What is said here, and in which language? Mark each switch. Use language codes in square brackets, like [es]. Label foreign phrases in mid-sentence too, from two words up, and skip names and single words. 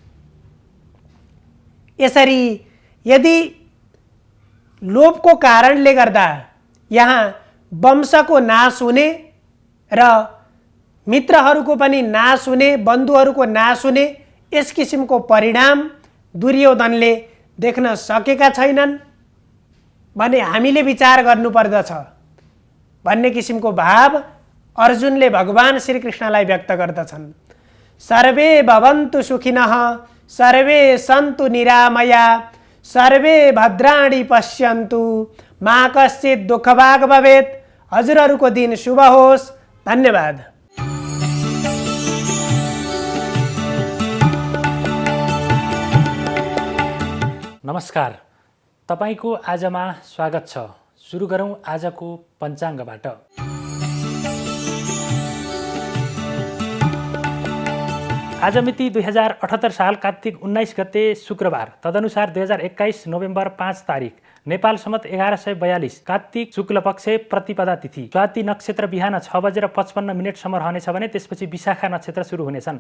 [ne] यसरी यदि लोभको कारणले गर्दा यहाँ वंशको नाश हुने र मित्रहरूको पनि नाश हुने, बन्धुहरूको नाश हुने यस किसिमको परिणाम दुर्योधनले देख्न सकेका छैनन् भने हामीले विचार गर्नुपर्दछ भन्ने किसिमको भाव अर्जुनले भगवान श्रीकृष्णलाई व्यक्त गर्दछन्। [sa] सर्वे भवन्तु सुखिनः सर्वे सन्तु निरामया सर्वे भद्राणि पश्यन्तु मा कश्चित् दुःखभाग् भवेत्। [ne] हजुरहरूको दिन शुभ होस्। धन्यवाद। नमस्कार, तपाईको आजमा स्वागत छ। सुरु गरौँ आजको पञ्चाङ्गबाट। आज मिति 2078 साल कार्तिक 19 गते शुक्रबार, तदनुसार 2021 नोभेम्बर 5 तारिक, नेपाल सम्मत 1142 कार्तिक शुक्ल पक्ष प्रतिपदा तिथि, स्वाति नक्षत्र बिहान 6:55 सम्म रहनेछ भने त्यसपछि विशाखा नक्षत्र सुरु हुनेछन्।